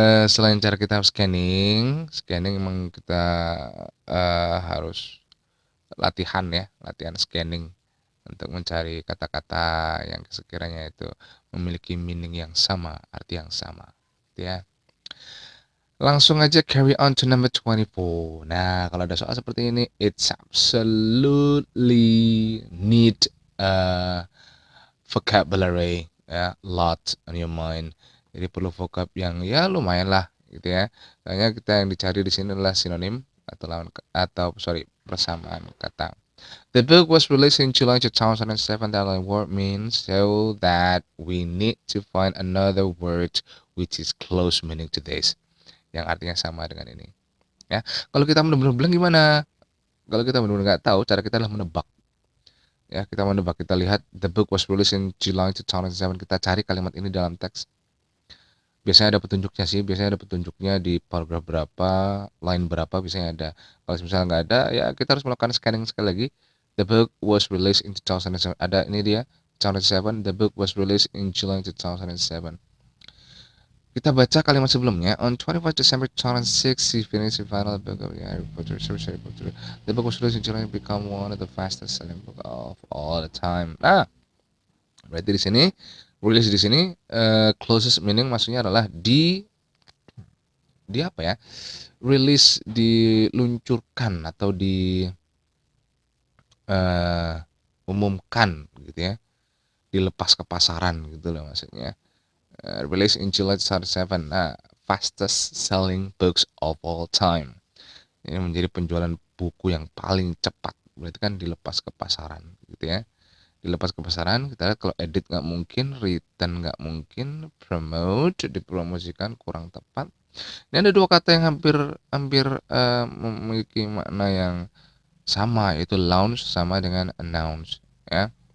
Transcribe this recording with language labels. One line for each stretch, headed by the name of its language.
Indonesian: Selain cara kita scanning memang kita harus latihan scanning untuk mencari kata-kata yang sekiranya itu memiliki meaning yang sama, arti yang sama, gitu ya. Langsung aja
English: carry on to number 24.
Indonesian: Nah, kalau ada soal seperti ini,
English: it's absolutely need vocabulary, ya, lot on your mind.
Indonesian: Jadi perlu vocab yang ya lumayan lah gitu ya. Soalnya kita yang dicari di sini adalah sinonim atau persamaan kata.
English: The book was released in July 2007. That word means so that we need to find another word which is close meaning to this.
Indonesian: Yang artinya sama dengan ini. Ya, kalau kita benar-benar bilang gimana? Kalau kita benar-benar nggak tahu, cara kita adalah menebak. Ya, kita menebak. Kita lihat
English: the book was released in July 2007.
Indonesian: Kita cari kalimat ini dalam teks. Biasanya ada petunjuknya sih, biasanya ada petunjuknya di paragraf berapa, line berapa biasanya ada. Kalau misalnya nggak ada, ya kita harus melakukan scanning sekali lagi.
English: The book was released in 2007.
Indonesian: Ada ini dia, 2007.
English: The book was released in July 2007.
Indonesian: Kita baca kalimat sebelumnya.
English: On 21 December 2006, he finished the final book of Harry Potter. Harry Potter. The book was released in July and become one of the fastest selling book of all the time.
Indonesian: Nah, berarti di sini release di sini closest meaning maksudnya adalah di apa ya? Rilis diluncurkan atau di umumkan gitu ya, dilepas ke pasaran gitu loh maksudnya.
English: Release in July 2007. Nah, fastest selling books of all time.
Indonesian: Ini menjadi penjualan buku yang paling cepat. Berarti kan dilepas ke pasaran gitu ya. Dilepas ke pasaran, kita lihat kalau edit nggak mungkin, written nggak mungkin, promote dipromosikan kurang tepat. Ini ada dua kata yang hampir memiliki makna yang sama, yaitu launch sama dengan announce ya.